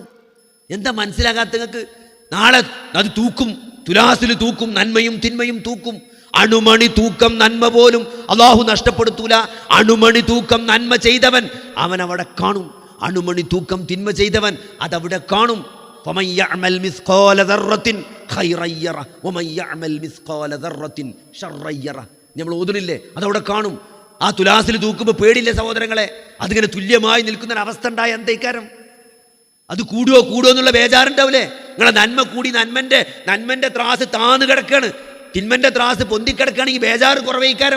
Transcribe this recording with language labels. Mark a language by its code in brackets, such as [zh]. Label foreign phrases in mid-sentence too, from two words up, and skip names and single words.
[ml] എന്താ മനസ്സിലാകാത്ത നിങ്ങൾക്ക്? നാളെ അത് തൂക്കും, തുലാസിൽ തൂക്കും, നന്മയും തിന്മയും തൂക്കും. അണുമണി തൂക്കം നന്മ പോലും അള്ളാഹു നഷ്ടപ്പെടുത്തൂല. അണുമണി തൂക്കം നന്മ ചെയ്തവൻ അവൻ അവിടെ കാണും, അണുമണി തൂക്കം തിന്മ ചെയ്തവൻ അതവിടെ കാണും. [ar] فمن يعمل مثقال ذرة خيرا يره ومن يعمل مثقال ذرة شرا يره. [ml] നമ്മൾ ഓതുന്നില്ലേ? അതവിടെ കാണും. ആ തുലാസിൽ തൂക്കുമ്പോൾ പേടില്ലേ സഹോദരങ്ങളെ? അതിങ്ങനെ തുല്യമായി നിൽക്കുന്ന അവസ്ഥ ഉണ്ടായ എന്തേക്കാരം? അത് കൂടുവോ എന്നുള്ള ബേജാറുണ്ടാവില്ലേ? നിങ്ങളെ നന്മ കൂടി നന്മന്റെ ത്രാസ് താന്ന് കിടക്കാണ്, തിന്മന്റെ ത്രാസ് പൊന്തിക്കിടക്കുകയാണെങ്കിൽ ബേജാറ് കുറവേക്കാരം.